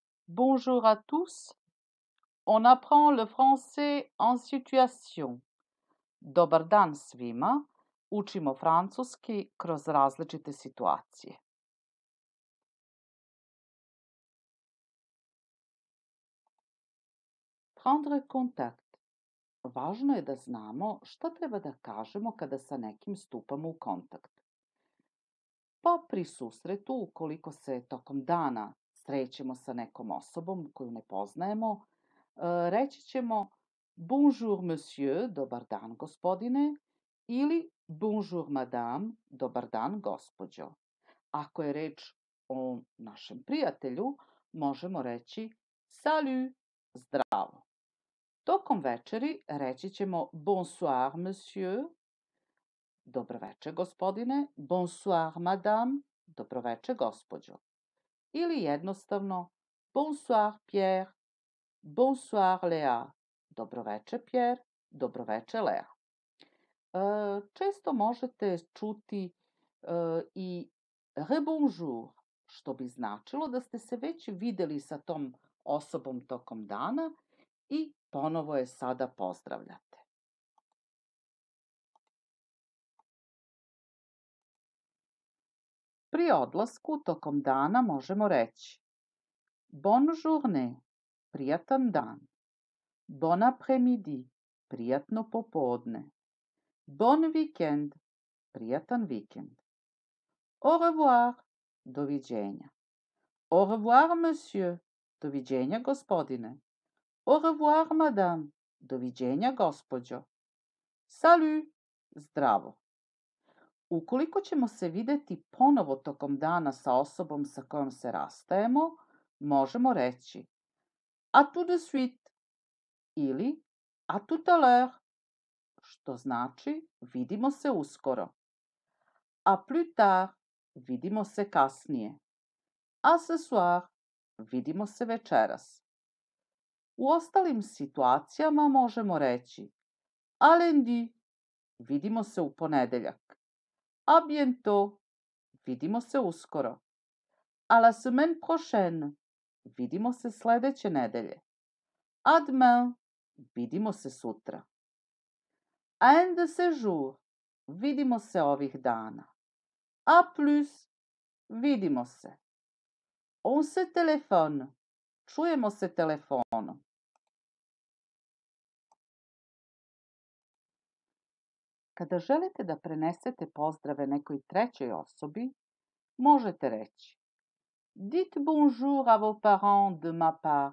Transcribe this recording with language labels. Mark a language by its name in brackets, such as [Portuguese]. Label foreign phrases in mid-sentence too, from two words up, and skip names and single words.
[French] Bonjour à tous. On apprend le français en situation. [Serbian] Dobar dan svima. Učimo francuski kroz različite situacije. [French] Prendre contact. [Serbian] Važno je da znamo šta treba da kažemo kada sa nekim stupamo u kontakt. Pa pri susretu, ukoliko se tokom dana srećemo sa nekom osobom koju ne poznajemo, reći ćemo [French] bonjour monsieur, [Serbian] dobar dan gospodine, ili [French] bonjour madame, [Serbian] dobar dan gospođo. Ako je reč o našem prijatelju, možemo reći salut, zdravo. Tokom večeri reći ćemo [French] bonsoir monsieur, [Serbian] dobroveče gospodine, [French] bonsoir madame, [Serbian] dobroveče gospođo. Ili jednostavno [French] bonsoir Pierre, bonsoir Léa, [Serbian] dobroveče Pierre, dobroveče Lea. Često možete čuti i rebonjour, što bi značilo da ste se već videli sa tom osobom tokom dana i ponovo je sada pozdravljate. Pri odlasku tokom dana možemo reći [French] bonne journée, [Serbian] prijatan dan, [French] bon après-midi, [Serbian] prijatno popodne, [French] bon weekend, [Serbian] prijatan vikend. [French] Au revoir, doviđenja. Au revoir, monsieur, [Serbian] doviđenja gospodine. [French] Au revoir, madame, [Serbian] doviđenja gospođo. Salut, zdravo. Ukoliko ćemo se videti ponovo tokom dana sa osobom sa kojom se rastajemo, možemo reći [French] à tout de suite [Serbian] ili [French] à tout à l'heure, [Serbian] što znači vidimo se uskoro. [French] À plus tard, [Serbian] vidimo se kasnije. [French] À ce soir, [Serbian] vidimo se večeras. U ostalim situacijama možemo reći [French] à lundi, [Serbian] vidimo se u ponedeljak. [French] À bientôt, [Serbian] vidimo se uskoro. [French] À la semaine prochaine, [Serbian] vidimo se sledeće nedelje. [French] À demain, [Serbian] vidimo se sutra. [French] À un de ces jours, [Serbian] vidimo se ovih dana. [French] À plus, [Serbian] vidimo se. [French] On se téléphone, [Serbian] čujemo se telefonom. Kada želite da prenesete pozdrave nekoj trećoj osobi, možete reći [French] dites bonjour à vos parents de ma part.